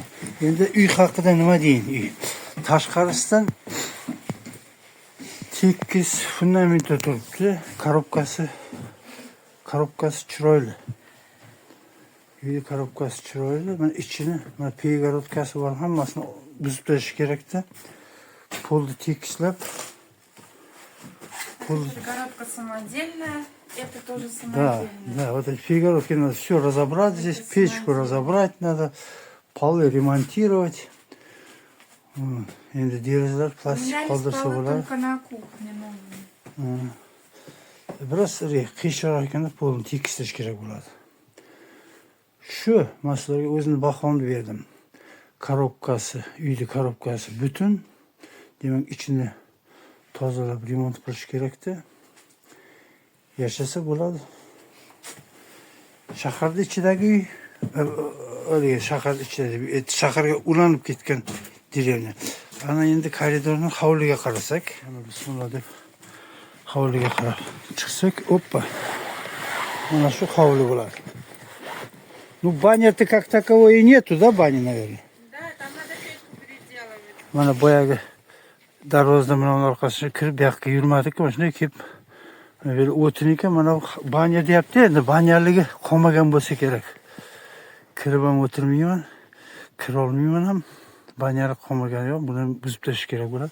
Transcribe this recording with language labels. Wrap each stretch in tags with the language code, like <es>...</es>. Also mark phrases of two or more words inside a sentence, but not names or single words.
<uz>Endi uy haqida nima deyin? Uy tashqarisidan tekis fundamentda turibdi. Korobkasi chiroyli. Uyni korobkasi chiroyli. Mana ichini, mana перегородкasi bor, hammasini buzib tashlash kerak-da. Polni tekislab.</uz> <ru>Перегородка самодельная. Это тоже Да, самодельная. да, вот эти перегородки надо все разобрать здесь, печку разобрать надо, полы ремонтировать.</ru> <uz>Endi derazalar</uz> <ru>У</ru> <uz>plastik</uz> <ru>меня есть</ru> <uz>qoldirsa</uz> <ru>полы</ru> <uz>bo'ladi.</uz> <ru>только на кухне новые.</ru> <uz>Biroz qiyinchiroq ekanda polni tekislash kerak bo'ladi. Shu masalaga o'zimni bahomni berdim. Uyni korobkasi butun. Demak, ichini tozalab remont qilish kerak-da. Yashasa bo'ladi. Shaharda ichidagi uy, shaharga ulanib ketgan deraza. Ana endi koridorning hovliga qarasak, mana bismillah deb hovliga qarab chiqsak, oppa. Mana shu hovli bo'ladi.</uz> <ru>Ну, баня-то как таковой и нету, да, бани, наверное? Да, там надо печку переделывать.</ru> <uz>Mana boyagi darvozadan bilan orqasiga kirib, bu yoqqa yurmadik, mana shunday kelib böyle o'tin ekan, mana banyo deyapti. Endi banyaligi qolmagan bo'lsa kerak. Kirib ham o'tirmayman, kira olmayman ham. Banyali qolmagan yo'q, buni buzib tashlash kerak bo'ladi.</uz>